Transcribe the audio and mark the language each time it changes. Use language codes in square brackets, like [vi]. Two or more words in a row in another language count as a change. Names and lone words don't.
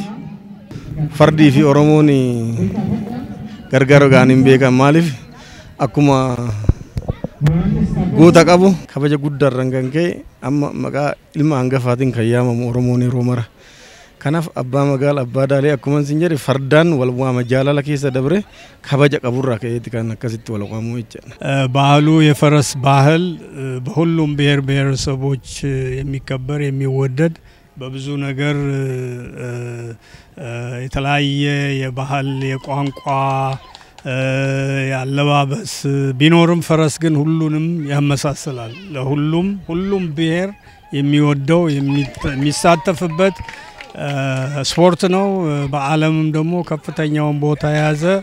[om] Fardii fi Oromoon gargar gaan hin beekan maaliif akkuma goota qabu kabaja guddaarraan kan ka'e amma maqaa ilma hangafaatiin kan yaamamu Oromoon yeroo mara. Kanaaf abbaa magaala abbaa daalee akkuma isin jedhe fardaan wal waama jaalala keessa dabre kabaja qaburraa ka'eeti kan akkasitti wal waamu jechuudha. [am] ባህሉ የፈረስ ባህል በሁሉም ብሔር ብሔረሰቦች የሚከበር የሚወደድ በብዙ ነገር የተለያየ የባህል የቋንቋ ያለባበስ ቢኖርም ፈረስ ግን ሁሉንም ያመሳስላል። ለሁሉም ብሔር የሚወደው የሚሳተፍበት ስፖርት ነው። በዓለምም ደግሞ ከፍተኛውን ቦታ የያዘ